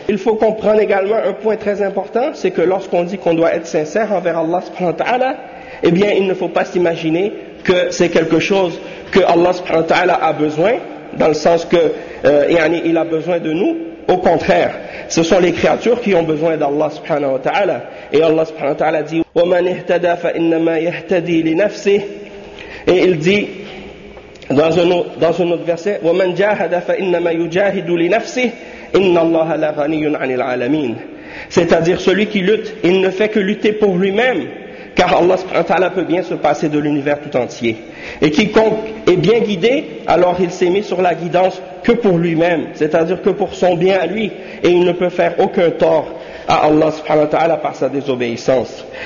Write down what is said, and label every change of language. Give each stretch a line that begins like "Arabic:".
French: Il faut comprendre également un point très important, c'est que lorsqu'on dit qu'on doit être sincère envers Allah subhanahu wa ta'ala, eh bien il ne faut pas s'imaginer que c'est quelque chose que Allah subhanahu wa ta'ala a besoin, dans le sens que il a besoin de nous. Au contraire, ce sont les créatures qui ont besoin d'Allah subhanahu wa ta'ala. Et Allah subhanahu wa ta'ala dit
Arabic: وَمَنْ اِهْتَدَى فَإِنَّمَا يَهْتَدِي لِنَفْسِهِ.
French: Et il dit dans un autre verset
Arabic: وَمَنْ جَاهَدَ فَإِنَّمَا يُجَاهِدُ لِنَفْسِهِ إِنَّ اللَّهَ لَغَنِيٌ عَنِ الْعَالَمِينَ.
French: C'est-à-dire celui qui lutte, il ne fait que lutter pour lui-même, car Allah subhanahu wa ta'ala peut bien se passer de l'univers tout entier. Et quiconque est bien guidé, alors il s'est mis sur la guidance que pour lui-même, c'est-à-dire que pour son bien à lui, et il ne peut faire aucun tort à Allah subhanahu wa ta'ala par sa désobéissance.